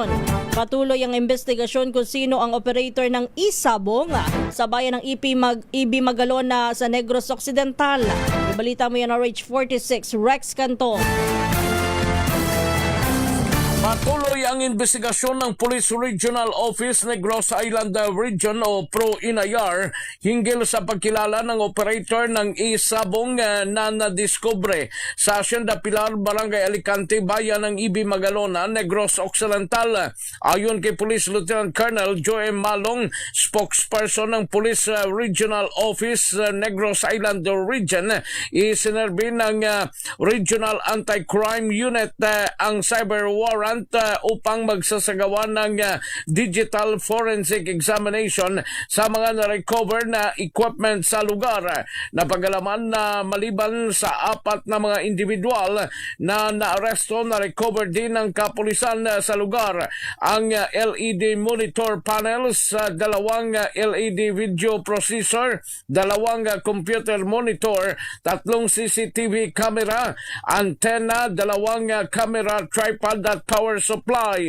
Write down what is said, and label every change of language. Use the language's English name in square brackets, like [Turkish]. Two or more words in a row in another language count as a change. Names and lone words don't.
[Filipino] Patuloy ang investigasyon kung sino ang operator ng isabong sa bayan ng EB Magalon sa Negros Occidental. Ibalita mo yan RH46, Rex Canto. Patuloy ang investigasyon ng Police Regional Office Negros Island Region o PRO-INAYAR hinggil sa pagkilala ng operator ng isabong na nadiskubre sa Hacienda Pilar, Barangay Alicante, bayan ng EB Magalona, Negros Occidental. Ayon kay Police Lieutenant Colonel Joe M. Malong, spokesperson ng Police Regional Office Negros Island Region, isinerbi ng Regional Anti-Crime Unit ang [English] cyber warrant [Filipino] upang magsasagawa ng [English] digital forensic examination [Filipino] sa mga na-recover na equipment sa lugar. Napagalaman na maliban sa 4 na mga individual na naaresto, na-recover din ng kapulisan sa lugar ang [English] LED monitor panels, [Filipino] 2 [English] LED video processor, [Filipino] 2 [English] computer monitor, [Filipino] 3 [English] CCTV camera, [Filipino] antenna, 2 [English] camera tripod [Filipino] at [English] power supply.